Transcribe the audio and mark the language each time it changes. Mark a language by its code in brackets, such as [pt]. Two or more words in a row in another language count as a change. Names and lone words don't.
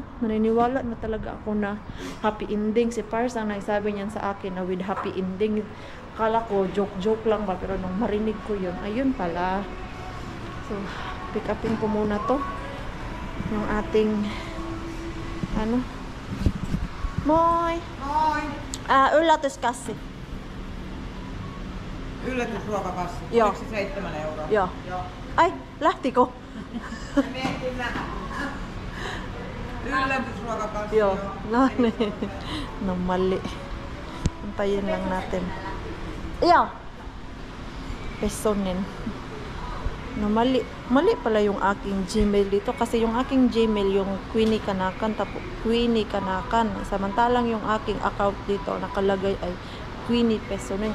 [tl] Naniniwala na talaga ako na [en] happy ending. [tl] Si Pars ang nagsabi niyan sa akin na [en] with happy ending. [tl] Akala ko joke lang ba, pero nung marinig ko yun, ayun pala. So, pick upin ko muna to. Yung ating ano? [fi] Moi! Moi! Yllätyskassi. Yllätysruokakassi. Joo. Oliko se 7 euroa? Joo. Joo. Ai, lähtikö? Mietin nähdä. Yllätysruokakassi. Joo. No niin. [tl] No mali. Antayin lang natin. Iya. Pesonin. No, mali pala yung aking Gmail dito kasi yung aking Gmail yung Queenie Kanakan, tapos Queenie Kanakan, samantalang yung aking account dito nakalagay ay Queenie Pesonin.